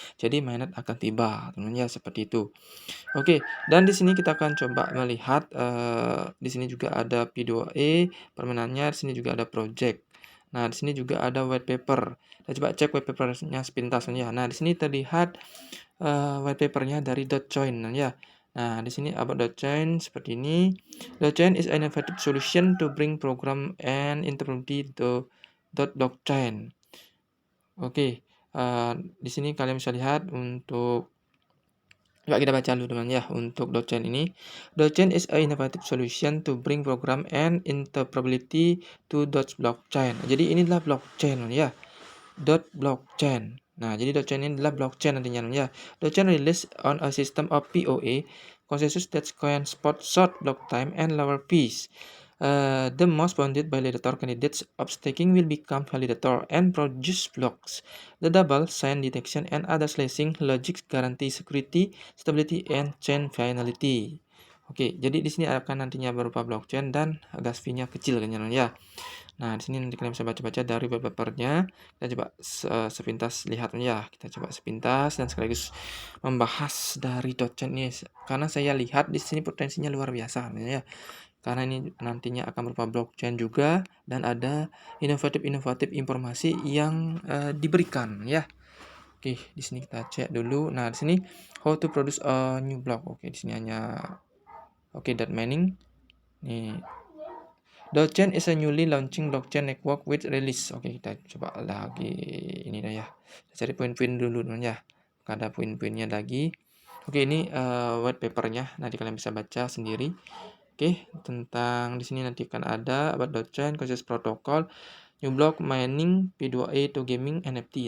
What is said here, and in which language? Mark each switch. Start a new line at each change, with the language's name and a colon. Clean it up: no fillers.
Indonesian: Jadi mainnet akan tiba teman-teman ya, seperti itu. Oke, dan di sini kita akan coba melihat di sini juga ada P2E permainannya, di sini juga ada project. Nah, di sini juga ada white paper. Kita coba cek white papernya sepintas ya. Nah, di sini terlihat white papernya dari Douyin ya. Nah, di sini about Douyin seperti ini.
English: Douyin is an innovative solution to bring program and interoperability to blockchain.
Indonesian: Oke, di sini kalian bisa lihat untuk, coba kita baca dulu teman ya, untuk Douyin ini.
English: Douyin is a innovative solution to bring program and interoperability to blockchain.
Indonesian: Jadi ini adalah blockchain ya. Blockchain. Nah, jadi Douyin ini adalah blockchain nantinya ya.
English: Douyin released on a system of POA consensus that can support short block time and lower fees. The most wanted validator candidates of staking will become validator and produce blocks. The double sign detection and other slashing logic guarantee security, stability, and chain finality.
Indonesian: Oke, jadi di sini akan nantinya berupa blockchain dan gas fee-nya kecil kan ya. Nah, di sini nanti kalian bisa baca-baca dari web papernya. Kita coba sepintas lihat ya. Kita coba sepintas dan sekaligus membahas dari Douyin ini, karena saya lihat di sini potensinya luar biasa ya. Karena ini nantinya akan berupa blockchain juga, dan ada inovatif informasi yang diberikan ya. Oke, di sini kita cek dulu. Nah, di sini
English: how to produce a new block.
Indonesian: Oke, di sini hanya that mining.
English: Nih, Douyin is a newly launching blockchain network with release.
Indonesian: Oke, kita coba lagi ini dah ya. Kita cari poin-poin dulu teman ya. Ada poin-poinnya lagi. Oke, ini white papernya. Nanti kalian bisa baca sendiri. Oke, tentang di sini nanti akan ada about blockchain, consensus protocol, new block, mining, P2A to gaming, NFT.